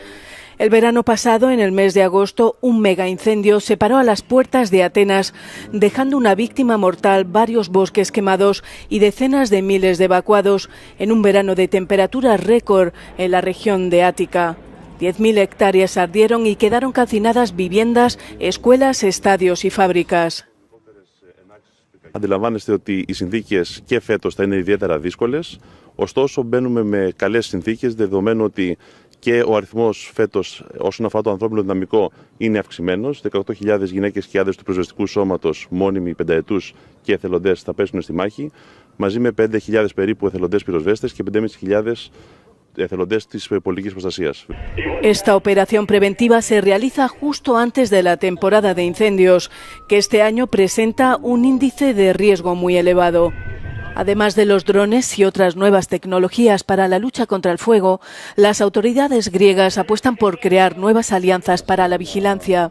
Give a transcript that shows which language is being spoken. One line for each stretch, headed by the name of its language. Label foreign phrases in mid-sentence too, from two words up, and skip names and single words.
Spanish: El verano pasado, en el mes de agosto, un mega incendio se paró a las puertas de Atenas, dejando una víctima mortal, varios bosques quemados y decenas de miles de evacuados en un verano de temperatura récord en la región de Ática. 10.000 hectáreas ardieron y quedaron calcinadas viviendas, escuelas, estadios y fábricas.
Greek: Αντιλαμβάνεστε ότι οι συνθήκες και φέτος θα είναι ιδιαίτερα δύσκολες, ωστόσο μπαίνουμε με καλές συνθήκες δεδομένου ότι και ο αριθμός φέτος όσον αφορά το ανθρώπινο δυναμικό είναι αυξημένος. 18.000 γυναίκες και άντρες του πυροσβεστικού σώματος, μόνιμοι, πενταετούς και εθελοντές θα πέσουν στη μάχη, μαζί με 5.000 περίπου εθελοντές πυροσβέστες και 5.500 εθελοντές της πολιτικής προστασίας.
Spanish: Esta operación preventiva se realiza justo antes de la temporada de incendios, que este año presenta un índice de riesgo muy elevado. Además de los drones y otras nuevas tecnologías para la lucha contra el fuego, las autoridades griegas apuestan por crear nuevas alianzas para la vigilancia.